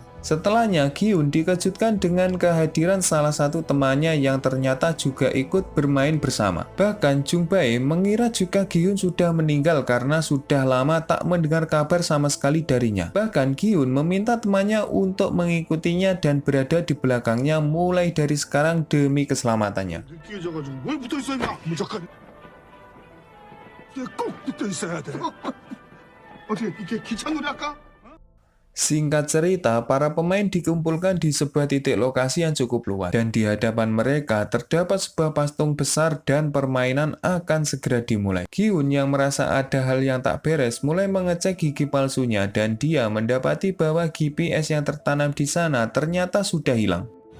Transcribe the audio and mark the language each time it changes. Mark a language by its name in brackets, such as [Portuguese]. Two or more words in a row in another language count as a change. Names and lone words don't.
[Indonesian] Setelahnya, Gyun dikejutkan dengan kehadiran salah satu temannya yang ternyata juga ikut bermain bersama. Bahkan Jung Bae mengira juga Gyun sudah meninggal karena sudah lama tak mendengar kabar sama sekali darinya. Bahkan Gyun meminta temannya untuk mengikutinya dan berada di belakangnya mulai dari sekarang demi keselamatannya. [Korean] 느끼해져가지고 왜 붙어있어 임마 무조건 꼭 붙어있어야 돼 어떻게 이게 기차놀이 할까? [Indonesian] Singkat cerita, para pemain dikumpulkan di sebuah titik lokasi yang cukup luas dan di hadapan mereka terdapat sebuah patung besar dan permainan akan segera dimulai. Gyun yang merasa ada hal yang tak beres mulai mengecek gigi palsunya dan dia mendapati bahwa GPS yang tertanam di sana ternyata sudah hilang.